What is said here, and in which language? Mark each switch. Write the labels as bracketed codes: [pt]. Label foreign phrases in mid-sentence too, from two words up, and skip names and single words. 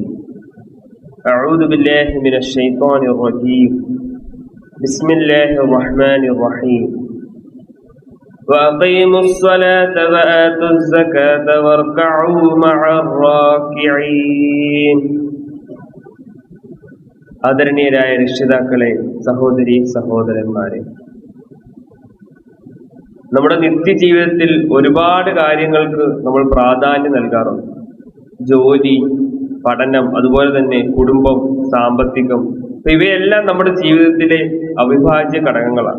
[ar] أعوذ بالله من الشيطان الرجيم. بسم الله الرحمن الرحيم. وأقيموا الصلاة وآتوا الزكاة واركعوا مع الراكعين. [ml] ആദരണീയരായ രക്ഷിതാക്കളെ, സഹോദരി സഹോദരന്മാരെ, നമ്മുടെ നിത്യജീവിതത്തിൽ ഒരുപാട് കാര്യങ്ങൾക്ക് നമ്മൾ പ്രാധാന്യം നൽകാറുണ്ട്. ജോലി, പഠനം, അതുപോലെ തന്നെ കുടുംബം, സാമ്പത്തികം, ഇവയെല്ലാം നമ്മുടെ ജീവിതത്തിലെ അവിഭാജ്യ ഘടകങ്ങളാണ്.